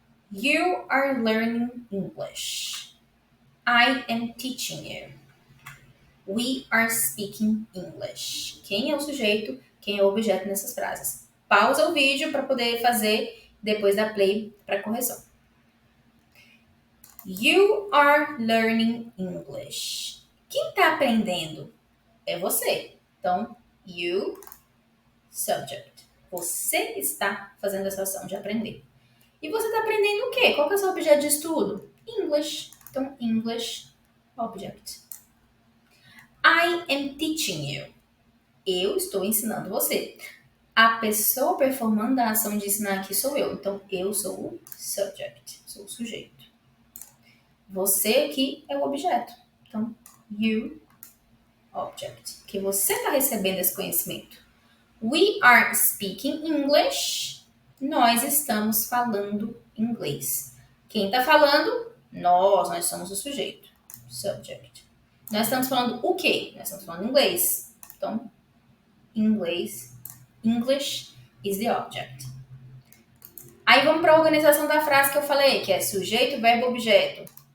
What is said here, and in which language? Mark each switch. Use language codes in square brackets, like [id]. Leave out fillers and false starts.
[en] You are learning English. I am teaching you. We are speaking English. [pt] Quem é o sujeito, quem é o objeto nessas frases? Pausa o vídeo para poder fazer depois da play para correção. [en] You are learning English. [pt] Quem está aprendendo? É você. Então, [en] you, subject. [pt] Você está fazendo essa ação de aprender. E você está aprendendo o quê? Qual que é o seu objeto de estudo? English. [en] Então, English, object. I am teaching you. [pt] Eu estou ensinando você. A pessoa performando a ação de ensinar aqui sou eu. Então, eu sou o subject, sou o sujeito. Você aqui é o objeto. Então, [en] you, object. [pt] Que você está recebendo esse conhecimento. [en] We are speaking English. [pt] Nós estamos falando inglês. Quem está falando? Nós somos o sujeito. Subject. Nós estamos falando o quê? Nós estamos falando inglês. Então, inglês. [en] English is the object. [pt] Aí vamos para a organização da frase que eu falei, que é sujeito, verbo, objeto.